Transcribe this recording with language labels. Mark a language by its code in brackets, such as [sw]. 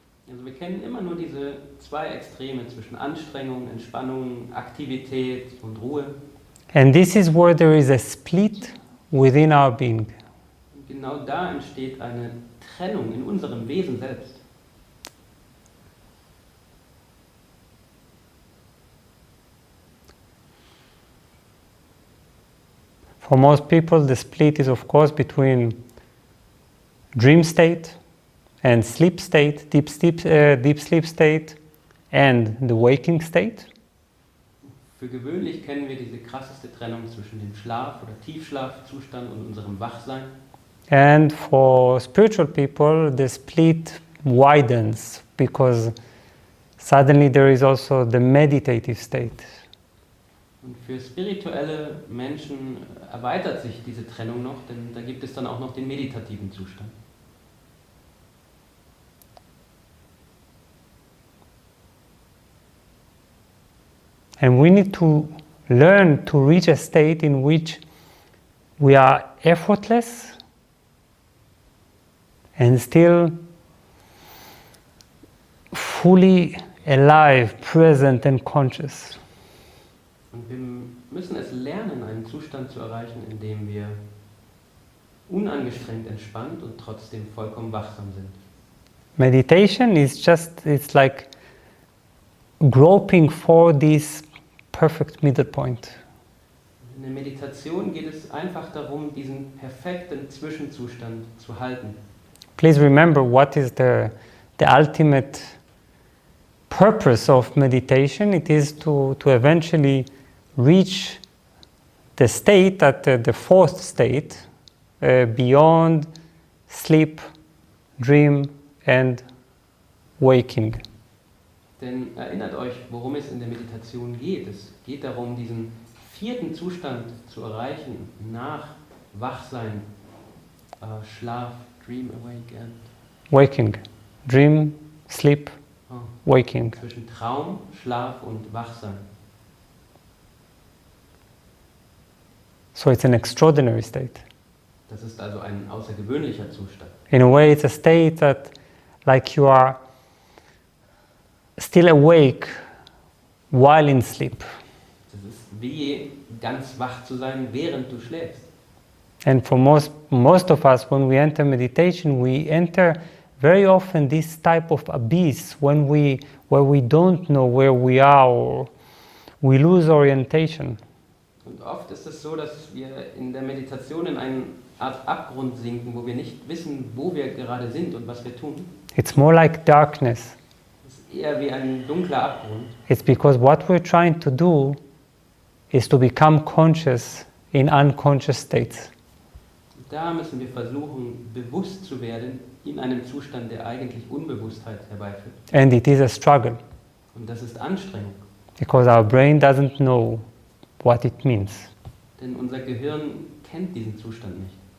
[de] Also wir kennen immer nur diese zwei Extreme zwischen Anstrengung, Entspannung, Aktivität und Ruhe. [en] And this is where there is a split within our being. [de] Und genau da entsteht eine Trennung in unserem Wesen selbst. [en] For most people, the split is of course between dream state and sleep state, deep sleep state and the waking state. [de] Für gewöhnlich kennen wir diese krasseste Trennung zwischen dem Schlaf- oder Tiefschlafzustand und unserem Wachsein. [en] And for spiritual people, the split widens because suddenly there is also the meditative state. [de] Und für spirituelle Menschen erweitert sich diese Trennung noch, denn da gibt es dann auch noch den meditativen Zustand. [en] And we need to learn to reach a state in which we are effortless and still fully alive, present and conscious. [de] Und wir müssen es lernen, einen Zustand zu erreichen, in dem wir unangestrengt entspannt und trotzdem vollkommen wachsam sind. [en] Meditation is it's like groping for this perfect middle point. [de] In der Meditation geht es einfach darum, diesen perfekten Zwischenzustand zu halten. [en] Please remember what is the ultimate purpose of meditation. It is to eventually reach the state the fourth state, beyond sleep, dream and waking. [de] Denn erinnert euch, worum es in der Meditation geht. Es geht darum, diesen vierten Zustand zu erreichen, nach Wachsein, Schlaf, [en] Dream, Awake and... Waking, dream, sleep, waking. [de] Zwischen Traum, Schlaf und Wachsein. [en] So it's an extraordinary state. [de] Das ist also ein außergewöhnlicher Zustand. [en] In a way, it's a state that, like you are still awake while in sleep. [de] Das ist wie ganz wach zu sein, während du schläfst. [en] And for most of us, when we enter meditation, we enter very often this type of abyss where we don't know where we are or we lose orientation. [de] Und oft ist es so, dass wir in der Meditation in eine Art Abgrund sinken, wo wir nicht wissen, wo wir gerade sind und was wir tun. [en] It's more like darkness. [de] Es ist eher wie ein dunkler Abgrund. [en] It's because what we're trying to do is to become conscious in unconscious states. [de] Da müssen wir versuchen, bewusst zu werden in einem Zustand, der eigentlich Unbewusstheit herbeiführt. [en] And it is a struggle [de] Und das ist Anstrengung. [en] because our brain doesn't know what it means. [de] Denn unser Gehirn kennt diesen Zustand nicht.